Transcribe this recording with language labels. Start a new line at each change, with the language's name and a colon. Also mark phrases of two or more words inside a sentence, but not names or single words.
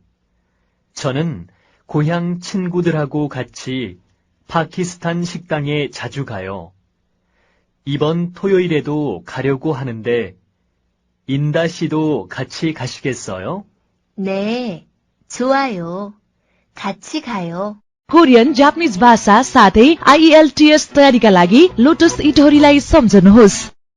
Korean: 저는 고향 친구들하고 같이 파키스탄 식당에 자주 가요. 이번 토요일에도 가려고 하는데, 인다 씨도 같이 가시겠어요? 네, 좋아요. 같이 가요.
English: Korean Japanese
Nepali: भाषा साथै IELTS तयारीका लागि लोटस इटोरीलाई सम्झनुहोस्।